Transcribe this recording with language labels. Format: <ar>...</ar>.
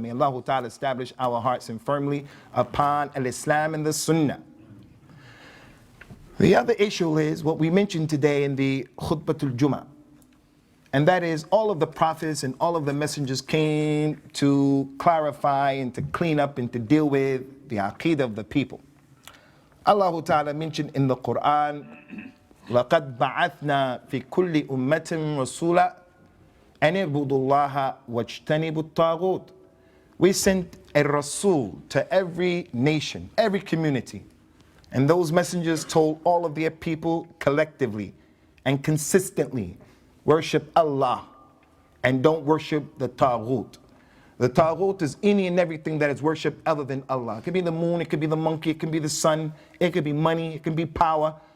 <en>May Allah ta'ala establish our hearts and firmly upon al-Islam and the sunnah. The other issue is what we mentioned today in the khutbatul Jum'ah, and that is all of the prophets and all of the messengers came to clarify and to clean up and to deal with the aqeedah of the people. Allah Ta'ala mentioned in the Qur'an,</en> <ar>لَقَدْ بَعَثْنَا فِي كُلِّ أُمَّةٍ رَسُولًا أَنِ اعْبُدُوا اللَّهَ وَاجْتَنِبُوا الطَّاغُوتَ.</ar> <en>We sent a Rasul to every nation, every community. And those messengers told all of their people collectively and consistently, worship Allah and don't worship the Taghut. The Taghut is any and everything that is worshipped other than Allah. It could be the moon, it could be the monkey, it could be the sun, it could be money, it could be power.</en>